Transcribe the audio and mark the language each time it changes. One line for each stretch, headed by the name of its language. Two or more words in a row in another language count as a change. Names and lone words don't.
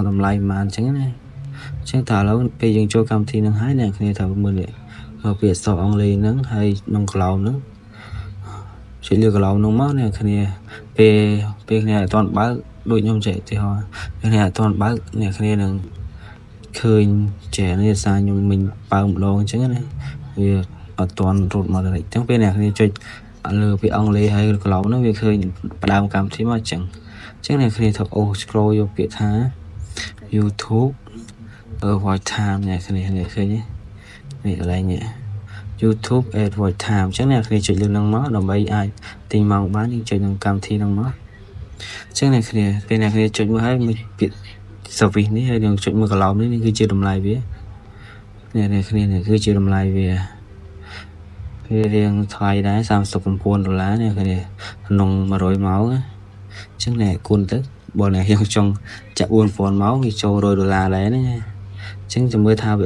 Khmer: តម្លៃប៉ុន្មានអញ្ចឹងណាអញ្ចឹងតើឥឡូវពេលយើងចូលកម្មវិធីនឹងហើយអ្នកគ្នាត្រូវមើលពាក្យអក្សរអង់គ្លេសហ្នឹងហើយក្នុងក្រោមហ្នឹងជួយលើកក្រោមហ្នឹងមកអ្នកគ្នាពេលគ្នាអត់ទាន់បើកដូចខ្ញុំចេះទីហោគ្នាអត់ទាន់បើកអ្នកគ្នានឹងឃើញចេះនេះសារខ្ញុំមិញបើកម្ដងអញ្ចឹងណាវាអត់ទាន់រត់មកដល់អញ្ចឹងពេលអ្នកគ្នាចុចលើពាក្យអង់គ្លេសហើយក្រោមហ្នឹងវាឃើញផ្ដើមកម្មវិធីមកអញ្ចឹងអ្នកគ្នាត្រូវអូស scroll យកពាក្យថា YouTube
English: watch time
Khmer: អ្នកគ្នាឃើញទេនេះកន្លែងនេះ YouTube
English: at watch time
Khmer: អញ្ចឹងអ្នកគ្នាចុចលើហ្នឹងមកដើម្បីអាចទិញម៉ោងបានយើងចុចក្នុងកម្មវិធីហ្នឹងមកអញ្ចឹងអ្នកគ្នាពេលអ្នកគ្នាចុចមើលហើយមានពាក្យ service នេះហើយយើងចុចមើលក្រោមនេះគឺជាតម្លៃវា អ្នកគ្នានេះគឺជាតម្លៃវារៀងថ្លៃដែរ$39នេះគ្នាក្នុង100ម៉ោងអញ្ចឹងអ្នកគុណទៅបើអ្នកយើងចង់ចាក់4000ម៉ោងវាចូល$100ដែរណាអញ្ចឹងចាំមើលថាវាអ